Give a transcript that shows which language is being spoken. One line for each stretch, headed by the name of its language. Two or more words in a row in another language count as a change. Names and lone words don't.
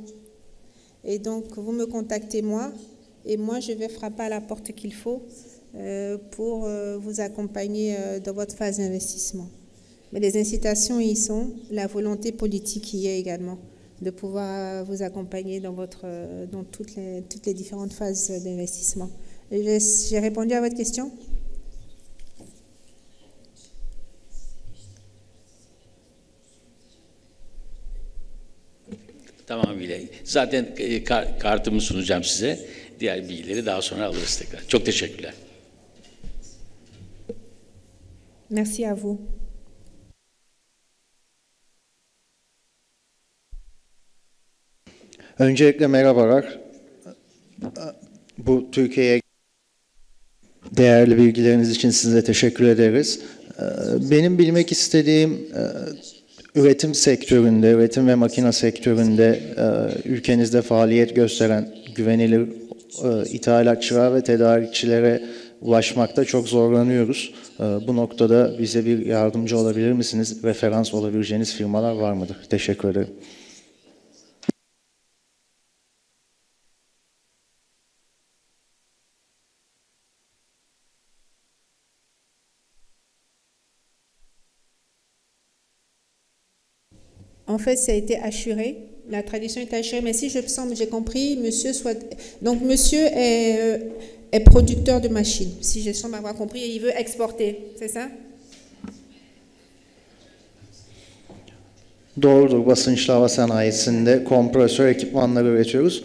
French: Et donc, vous me contactez moi, et moi, je vais frapper à la porte qu'il faut pour vous accompagner dans votre phase d'investissement. Mais les incitations y sont, la volonté politique y est également, de pouvoir vous accompagner dans toutes les différentes phases d'investissement. J'ai répondu à votre question ?
Turkish: Tamamıyla. Zaten kartımı sunacağım size. Diğer bilgileri daha sonra alırız tekrar. Çok teşekkürler.
French: Merci à vous.
Turkish: Öncelikle merhabalar. Bu Türkiye'ye değerli bilgileriniz için size teşekkür ederiz. Benim bilmek istediğim üretim sektöründe, üretim ve makine sektöründe ülkenizde faaliyet gösteren güvenilir ithalatçılar ve tedarikçilere ulaşmakta çok zorlanıyoruz. Bu noktada bize bir yardımcı olabilir misiniz? Referans olabileceğiniz firmalar var mıdır? Teşekkür ederim.
French: En fait, ça a été assuré. La tradition est assurée. Mais si j'ai compris, monsieur est producteur de machines. Si je semble avoir compris, et il veut exporter, c'est ça?
Turkish: Doğrudur. Basınçlı hava sanayisinde kompresör ekipmanları üretiyoruz.